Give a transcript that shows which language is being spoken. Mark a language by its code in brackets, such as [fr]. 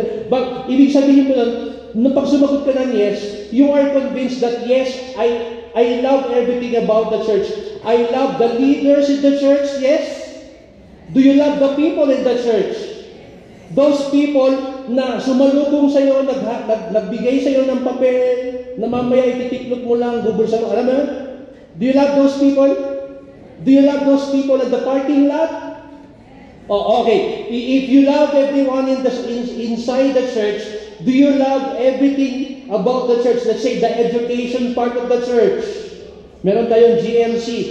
[en] But, [tl] ibig sabihin mo lang, nung pag sumagot ka ng [en] yes, you are convinced that yes, I love everything about the church. I love the leaders in the church, yes? Do you love the people in the church? Those people [tl] na sumalubong sa iyo, nagbigay sa iyo ng papel, na mamaya ititiklop mo lang, bubulsa mo. Alam mo? [en] Do you love those people? Do you love those people at the parking lot? Oh, okay. If you love everyone inside the church, do you love everything about the church? Let's say the education part of the church. [tl] Meron tayong [en] GMC.